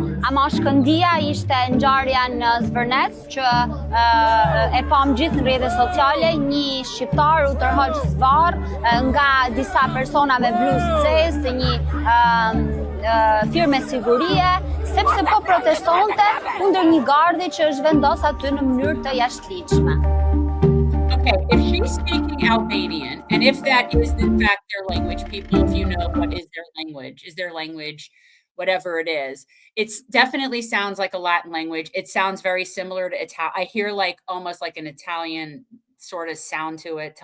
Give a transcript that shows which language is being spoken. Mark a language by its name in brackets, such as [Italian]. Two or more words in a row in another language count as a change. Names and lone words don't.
[Albanian] ama shkëndija ishte ngjarja në Zvërnec që e pam gjithë në rrjetet sociale, një shqiptar u tërhoq zvarr nga disa persona me bluzë të zezë, një firme sigurie, sepse po protestonte kundër një gardi që është vendos aty në mënyrë të jashtëligjshme. [English] Okay, if she's speaking Albanian, and if that is in fact their language, people, if you know what is their language, whatever it is, it's definitely sounds like a Latin language. It sounds very similar to Italian. I hear like almost like an Italian sort of sound to it.